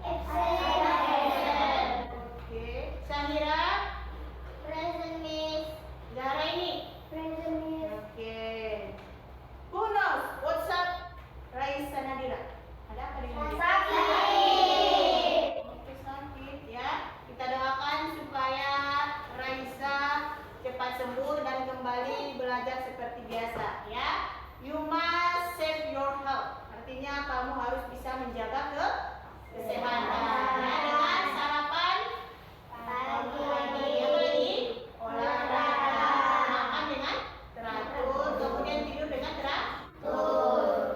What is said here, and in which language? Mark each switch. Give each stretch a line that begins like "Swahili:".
English: Absent. Oke. Samira. Present, Miss. Zahraini. Present, Miss. Oke. Who knows what's up Raisa Nadira?
Indonesian: Ada apa dengan dia? Sakit. Oke, sakit ya. Kita doakan supaya Raisa cepat sembuh dan kembali belajar seperti biasa ya.
English: You must save your health.
Indonesian: Artinya kamu harus bisa menjaga kesehatan ya, dengan sarapan pagi, apa lagi? Olahraga, makan dengan teratur, kemudian tidur dengan teratur.